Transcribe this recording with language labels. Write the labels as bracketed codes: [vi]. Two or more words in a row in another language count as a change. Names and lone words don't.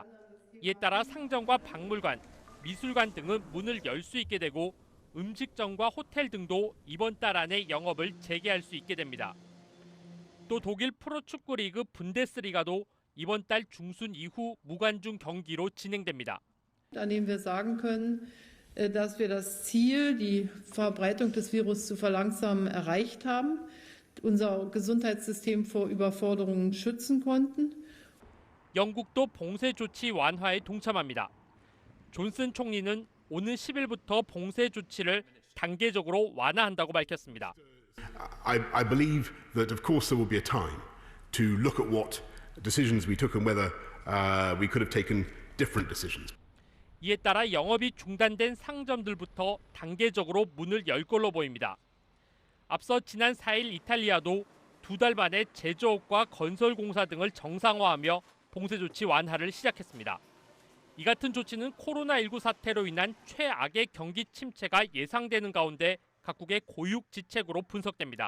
[ko] 이에 따라 상점과 박물관, 미술관 등은 문을 열 수 있게 되고 음식점과 호텔 등도 이번 달 안에 영업을 재개할 수 있게 됩니다. 또 독일 프로축구 리그 분데스리가도 이번 달 중순 이후 무관중 경기로 진행됩니다. [de] An dem wir sagen können, dass wir das Ziel, die Verbreitung des Virus zu verlangsamen, erreicht haben, unser Gesundheitssystem vor Überforderungen schützen konnten. [ko] 영국도 봉쇄 조치 완화에 동참합니다. 존슨 총리는 오는 10일부터 봉쇄 조치를 단계적으로 완화한다고 밝혔습니다. [en] I believe that of course there will be a time to look at what decisions we took and whether we could have taken different decisions. [ko] 이에 따라 영업이 중단된 상점들부터 단계적으로 문을 열 걸로 보입니다. 앞서 지난 4일 이탈리아도 2달 만에 제조업과 건설공사 등을 정상화하며 봉쇄 조치 완화를 시작했습니다. 이 같은 조치는 코로나19 사태로 인한 최악의 경기 침체가 예상되는 가운데 각국의 고육지책으로 분석됩니다.